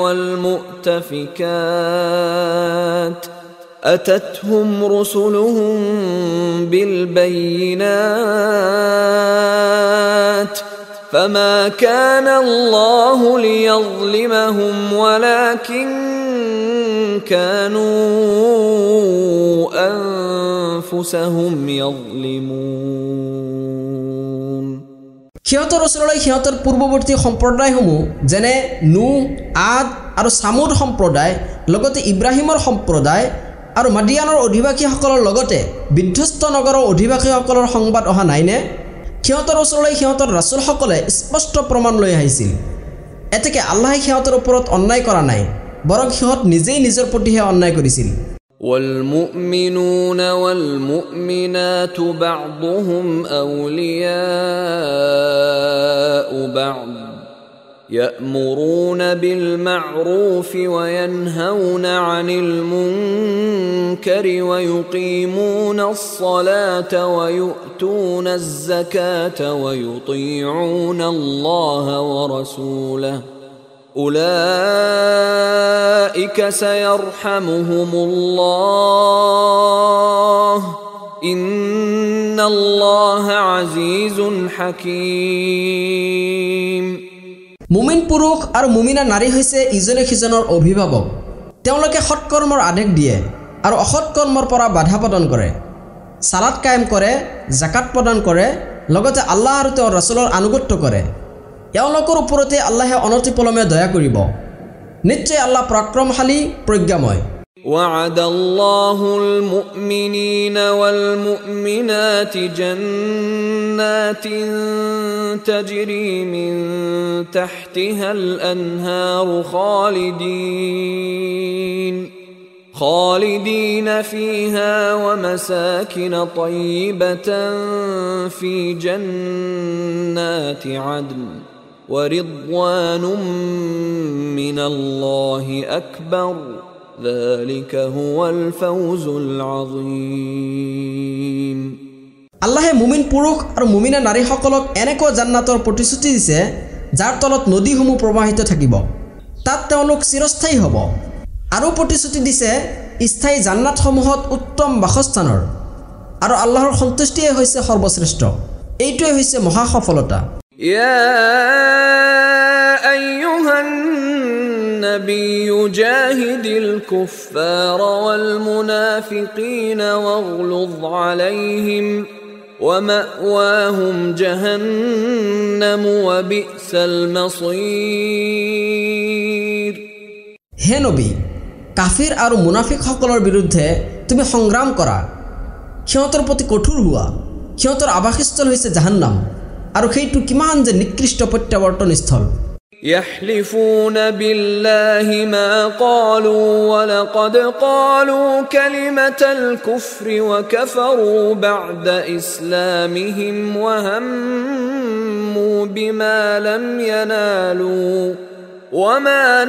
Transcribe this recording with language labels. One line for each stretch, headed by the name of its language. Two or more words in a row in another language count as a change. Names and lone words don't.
Arabic: والمؤتفكات أتتهم رسلهم بالبينات فما كان الله ليظلمهم ولكن كانوا أنفسهم يظلمون
Assamese: সিহঁতৰ ওচৰলৈ সিহঁতৰ পূৰ্বৱৰ্তী সম্প্ৰদায়সমূহ যেনে নূহ আদ আৰু সামুদ সম্প্ৰদায় লগতে ইব্ৰাহিমৰ সম্প্ৰদায় আৰু মাদিয়ানৰ অধিবাসীসকলৰ লগতে বিধ্বস্ত নগৰৰ অধিবাসীসকলৰ সংবাদ অহা নাইনে সিহঁতৰ ওচৰলৈ সিহঁতৰ ৰাসূলসকলে স্পষ্ট প্ৰমাণ লৈ আহিছিল এতেকে আল্লাহে সিহঁতৰ ওপৰত অন্যায় কৰা নাই বৰং সিহঁত নিজেই নিজৰ প্ৰতিহে অন্যায় কৰিছিল
Arabic: والمؤمنون والمؤمنات بعضهم أولياء بعض يأمرون بالمعروف وينهون عن المنكر ويقيمون الصلاة ويؤتون الزكاة ويطيعون الله ورسوله أولئك سيرحمهم الله إن الله عزيز حكيم
Assamese: মুমিন পুৰুষ আৰু মুমিনা নাৰী হৈছে ইজনে সিজনৰ অভিভাৱক তেওঁলোকে সৎকৰ্মৰ আদেশ দিয়ে আৰু অসৎ কৰ্মৰ পৰা বাধা প্ৰদান কৰে সালাত কায়েম কৰে যাকাত প্ৰদান কৰে লগতে আল্লাহ আৰু তেওঁৰ ৰাসূলৰ আনুগত্য কৰে এওঁলোকৰ ওপৰতে আল্লাহে অনতিপলমে দয়া কৰিব নিশ্চয় আল্লাহ পৰাক্ৰমশালী প্ৰজ্ঞাময়
Arabic: وعد الله المؤمنين والمؤمنات جنات تجري من تحتها الأنهار خالدين فيها ومساكن طيبة في جنات عدن ورضوان من الله أكبر ذلك هو الفوز العظيم
Assamese: আল্লাহে মুমিন পুৰুষ আৰু মুমিনা নাৰীসকলক এনেকুৱা জান্নাতৰ প্ৰতিশ্ৰুতি দিছে যাৰ তলত নদীসমূহ প্ৰবাহিত থাকিব তাত তেওঁলোক চিৰস্থায়ী হ'ব আৰু প্ৰতিশ্ৰুতি দিছে স্থায়ী জান্নাতসমূহত উত্তম বাসস্থানৰ আৰু আল্লাহৰ সন্তুষ্টিয়ে হৈছে সৰ্বশ্ৰেষ্ঠ এইটোৱে হৈছে মহা সফলতা
Arabic: يا أيها النبي جاهد الكفار والمنافقين واغلظ عليهم ومأواهم جهنم وبئس المصير
Assamese: হে নবী কাফিৰ আৰু মুনাফিকসকলৰ বিৰুদ্ধে তুমি সংগ্ৰাম কৰা সিহঁতৰ প্ৰতি কঠোৰ হোৱা সিহঁতৰ আবাসস্থল হৈছে জাহান্নাম আৰু সেইটো কিমান যে নিকৃষ্ট প্ৰত্যাৱৰ্তন স্থল
Arabic: يحلفون بالله ما قالوا ولقد قالوا كلمة الكفر وكفروا بعد إسلامهم وهموا بما لم ينالوا وما